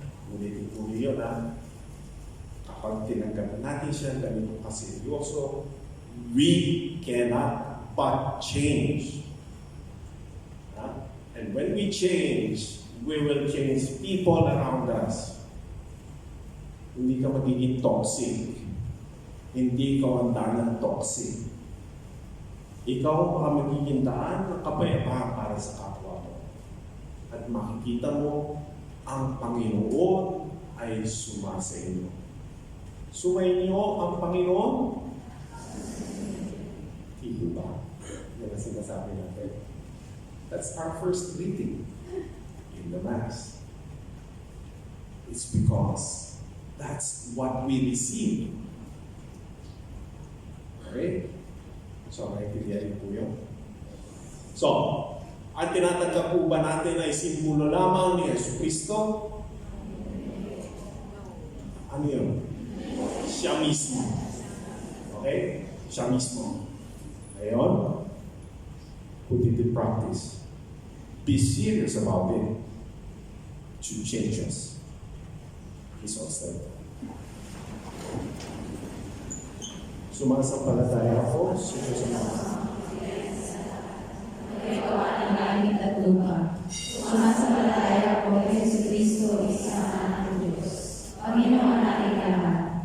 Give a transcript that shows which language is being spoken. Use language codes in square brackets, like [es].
[tl] Ulit-ulit yun kapag tinanggap natin siya ganito kaseryoso, [en] we cannot but change. And when we change, we will change people around us. [tl] Hindi ka magiging toxic. Hindi ikaw ang daan ng toxic. Ikaw ang magiging daan ng kapayapaan para sa kapwa mo. At makikita mo, ang Panginoon ay sumasa inyo. Sumainyo ang Panginoon? Hindi ba? Yan ang sinasabi natin. [en] That's our first greeting in the Mass. It's because that's what we receive. [tl] Okay? So, naintindihan po yun. So, ang tinatanggap po ba natin ay simbolo lamang ni Yesu Cristo? Ano yun? Siya mismo. Okay? Siya mismo. [en] Ngayon, put it in practice. Be serious about it to change us. He's all said. [tl] Sumasampalataya ako sa Diyos ang Ama. Ikaw ang langit at lupa. Sumasampalataya ako kay Jesucristo, isa anak ng Diyos. Panginoon nating lahat.